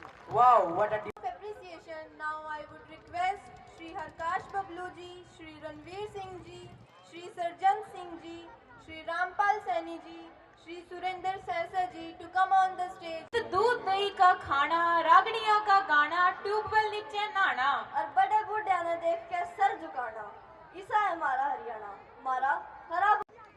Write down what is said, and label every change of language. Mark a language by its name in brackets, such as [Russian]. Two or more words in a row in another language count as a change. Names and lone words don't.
[English] Wow, what a Appreciation. Now I would request Shri Harkash Bablu ji, Shri Ranveer Singh ji, Shri Sarjan Singh ji, Shri Rampal Saini ji, Shri Surinder Sehsa ji to come on the stage. [Hindi] दूध दही का खाना, रागड़िया का गाना, ट्यूबवेल नीचे नहाना और बड़े बूढ़े ने देख के सर झुकाना। ऐसा है हमारा हरियाणा, हमारा हरा